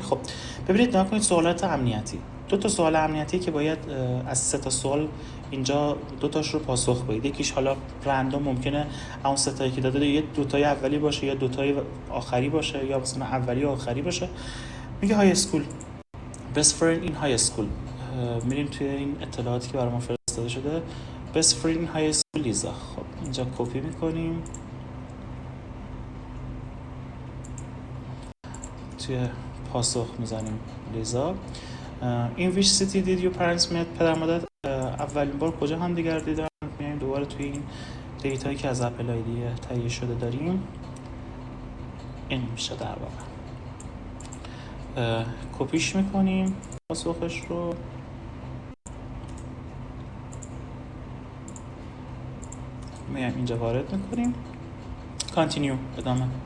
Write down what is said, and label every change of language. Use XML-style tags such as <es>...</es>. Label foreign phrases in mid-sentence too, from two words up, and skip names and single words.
<fa>خب ببینید نگاه کنید سوالات امنیتی، 2 تا سوال امنیتی که باید از 3 تا سوال اینجا 2 تاش رو پاسخ بدید. یکیش حالا رندوم ممکنه اون 3 تایی که داده یه 2 تای اولی باشه یا 2 تای آخری باشه یا مثلا اولی و آخری باشه. میگه</fa> <en>high school, best friend in high school.</en> <fa>میریم توی این اطلاعاتی که برام فرستاده شده،</fa> <en>best friend in high school لیزا.</en> <fa>خب اینجا کپی میکنیم، توی پاسخ میزنیم لیزا.</fa> <en>in which city did your parents meet؟</en> <fa>پدر مادر اولین بار کجا هم دیگر دیدن؟ میایم دوباره توی این دیتایی که از اپل آیدی تهیه شده داریم، این میشه در واقع. کپیش میکنیم پاسخش رو، میایم اینجا وارد میکنیم، کانتینیو ادامه.</fa>